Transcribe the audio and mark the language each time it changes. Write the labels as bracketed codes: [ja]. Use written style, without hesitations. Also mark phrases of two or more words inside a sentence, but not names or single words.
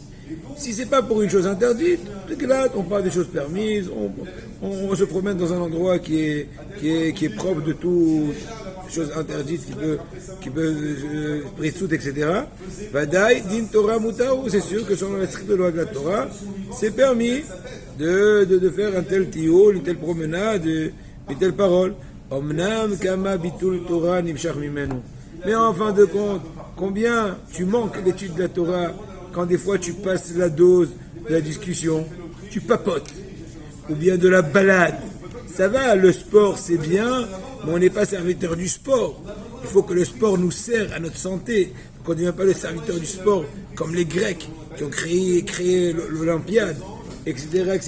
[fr] Si c'est pas pour une chose interdite, là, on parle des choses permises, on se promène dans un endroit qui est propre de toutes choses interdites qui peut pressout, etc. Vadaï, [he] דין תורה מותר הוא, [fr] c'est sûr que selon la stricte loi de la Torah, c'est permis de faire un tel tioul, une telle promenade, une telle parole. [he] אמנם כמה ביטול תורה נמשך ממנו. [fr] Mais en fin de compte, combien tu manques l'étude de la Torah quand des fois tu passes la dose de la discussion, tu papotes, ou bien de la balade. Ça va, le sport c'est bien, mais on n'est pas serviteur du sport. Il faut que le sport nous sert à notre santé. Donc on ne devient pas le serviteur du sport comme les Grecs qui ont créé l'Olympiade, etc., etc.